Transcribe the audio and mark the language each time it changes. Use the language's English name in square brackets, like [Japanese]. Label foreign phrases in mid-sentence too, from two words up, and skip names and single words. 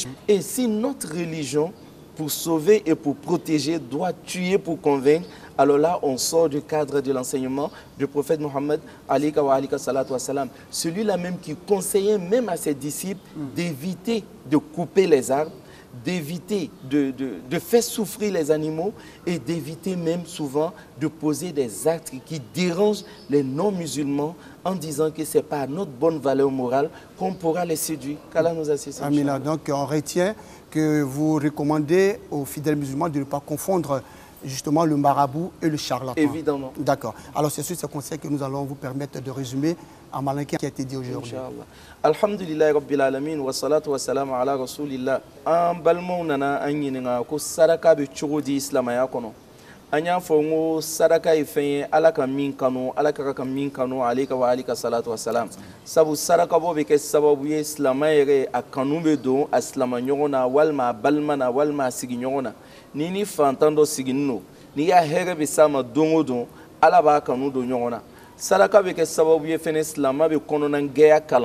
[French] Et si notre religion, pour sauver et pour protéger, doit tuer pour convaincre, alors là, on sort du cadre de l'enseignement du prophète Mohammed, celui-là même qui conseillait même à ses disciples d'éviter de couper les arbres, d'éviter de faire souffrir les animaux et d'éviter même souvent de poser des actes qui dérangent les non-musulmans en disant que ce n'est pas à notre bonne valeur morale qu'on pourra les séduire. Qu'Allah nous assiste. Amina, donc on retient que vous recommandez aux fidèles musulmans de ne pas confondre justement le marabout et le charlatan. Évidemment. D'accord. Alors c'est sur ce conseil que nous allons vous permettre de résumer en malinqué qui a été dit aujourd'hui. [Arabic] الحمد لله رب العالمين والصلاة والسلام على رسول الله. [Bambara] An balmo nana an ɲininka ko saraka bɛ cogo di silamaya kɔnɔ. An y'a fɔ n ko saraka ye fɛn ye Ala ka min kanu, Ala ka ka min kanu [Arabic] عليك وآلك الصلاة والسلام. [Bambara] Sabu saraka bɔ bɛ kɛ sababu ye silamɛ yɛrɛ a kanu bɛ don a silamaɲɔgɔn na walima a balima na walima a sigiɲɔgɔn na. Ni ni fantan dɔ sigilen don, n'i y'a hɛrɛ bɛ s'a ma don o don, Ala b'a kanu don ɲɔgɔn na. Saraka bɛ kɛ sababu ye fɛnɛ silamɛ bɛ kɔnɔna gɛya kalan.